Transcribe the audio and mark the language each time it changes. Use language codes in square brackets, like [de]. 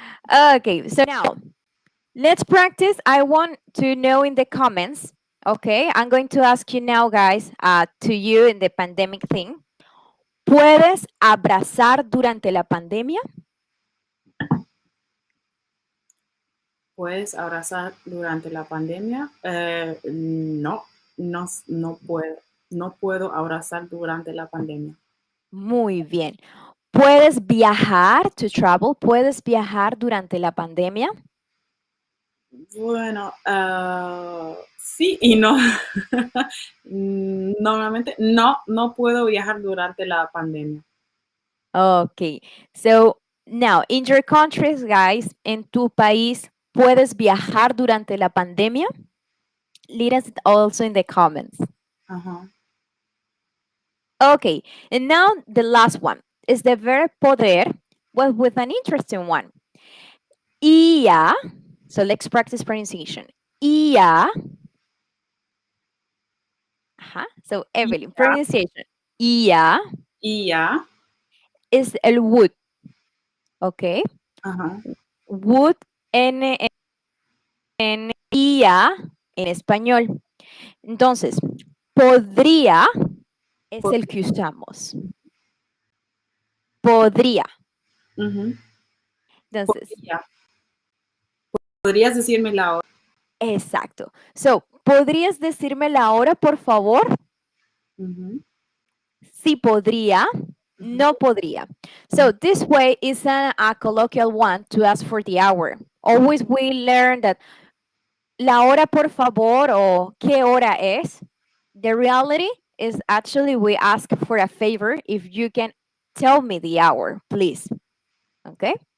[en] Okay, so now let's practice. I want to know in the comments. Okay, I'm going to ask you now, guys, to you in the pandemic thing. [es] ¿Puedes abrazar durante la pandemia? ¿Puedes abrazar durante la pandemia? No, no puedo. No puedo abrazar durante la pandemia. Muy bien. ¿Puedes viajar [en] to travel? [es] ¿Puedes viajar durante la pandemia? Bueno, sí y no. Normalmente no puedo viajar durante la pandemia. [en] Okay. So now, in your countries, guys, [es] en tu país, ¿puedes viajar durante la pandemia? [en] Let us also in the comments. Ajá. Okay. And now the last one is the verb poder, well, with an interesting one. Ia. So let's practice pronunciation. Ia. So [es] Y Evelyn, ya, [en] pronunciation. Ia [es] y ya. [en] is el would, ¿ok? Ajá. [es] Would en ia en español. Entonces, podría es el que usamos. Podría. Ujú. Entonces, Podría. ¿Podrías decirme la hora? exacto. So, ¿podrías decirme la hora, por favor? Ujú, Sí podría, ujú, no podría. ujú, [en] So this way is a colloquial one to ask for the hour. Always we learn that [es] la hora, por favor, o qué hora es. [en] The reality is actually we ask for a favor if you can tell me the hour, please. Okay?